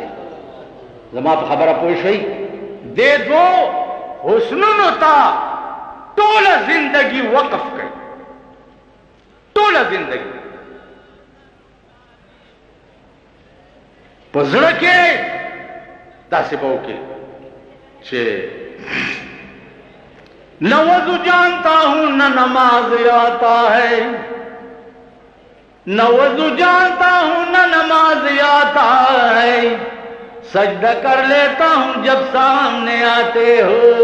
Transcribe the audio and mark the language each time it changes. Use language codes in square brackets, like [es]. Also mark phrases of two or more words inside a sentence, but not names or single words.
[ps] زما په خبره پوه شئ؟ دې دوو حسنونو ته ټوله زندگی وقف کړئ، ټوله زندگی په زړه کې داسې به وکړئ چې [ur] نہ وضو جانتا ہوں نہ نماز آتا ہے، نہ وضو جانتا ہوں نہ نماز آتا ہے، سجدہ کر لیتا ہوں جب سامنے آتے ہو.